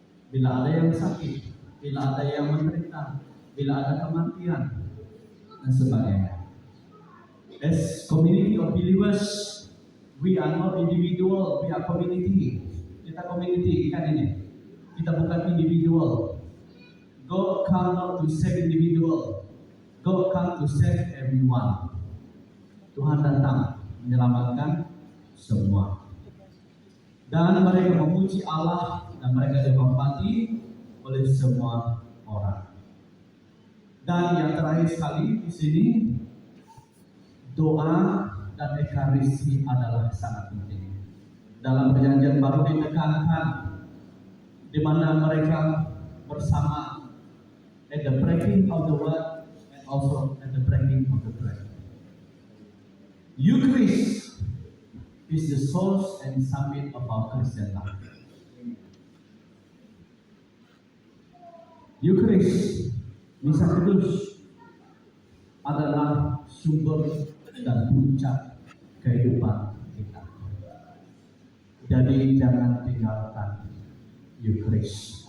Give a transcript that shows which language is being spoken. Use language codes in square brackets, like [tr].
[ms] Bila ada yang sakit, bila ada yang menderita, bila ada kematian, dan sebagainya. [en] As community of believers, we are not individual, we are community. [ms] Kita community kan ini. Kita bukan individual. [en] God come not to save individual. God come to save everyone. [ms] Tuhan datang menyelamatkan semua. Dan mereka memuji Allah dan mereka dihormati oleh semua orang. Dan yang terakhir sekali di sini, doa dan ekaristi adalah sangat penting. Dalam perjanjian baru ditekankan di mana mereka bersama [en] at the breaking of the word and also at the breaking of the bread. Eucharist is the source and summit of our Christian life. [ms] Eucharist, misa kudus, adalah sumber dan puncak kehidupan kita. Jadi jangan tinggalkan Eucharist.